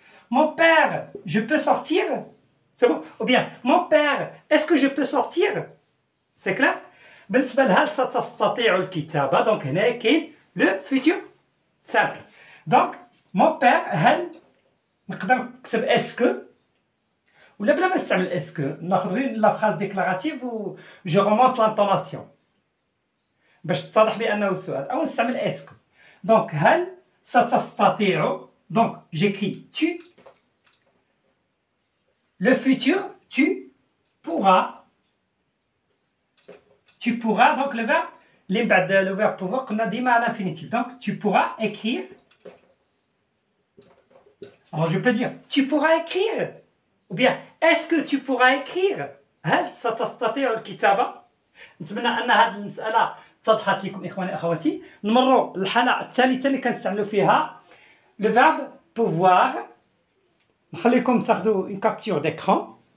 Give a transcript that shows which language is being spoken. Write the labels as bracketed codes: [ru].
[fr] Mon père, je peux sortir. C'est bon? Ou bien, mon père, est-ce que je peux sortir? C'est clair? [ar] بالنسبة لهل ستستطيع الكتابة donc هنا كاين [fr] le futur simple. Donc mon père [ar] هل نقدر نكتب [fr] est-ce que [ar] ولا بلا ما نستعمل est-ce que ناخذ غير لا [fr] phrase déclarative [ar] و [fr] je remonte l'intonation [ar] باش تتضح بأنه سؤال أو نستعمل est-ce que. [fr] Donc [ar] هل ستستطيع [fr] donc j'écris tu. Le futur tu pourras donc le verbe [ar] اللي من بعد [fr] le verbe pouvoir [ar] قلنا ديما [fr] à l'infinitif. Donc tu pourras écrire. Alors je peux dire tu pourras écrire ou bien est-ce que tu pourras écrire. [ar] هل ستستطيع الكتابة. نتمنى أن هذه المسألة اتضحت لكم إخواني أخواتي. نمروا للحالة الثالثة اللي كنستعملوا فيها لو فيرب بوفوار. نخليكم تاخذوا اون كابتور ديكران.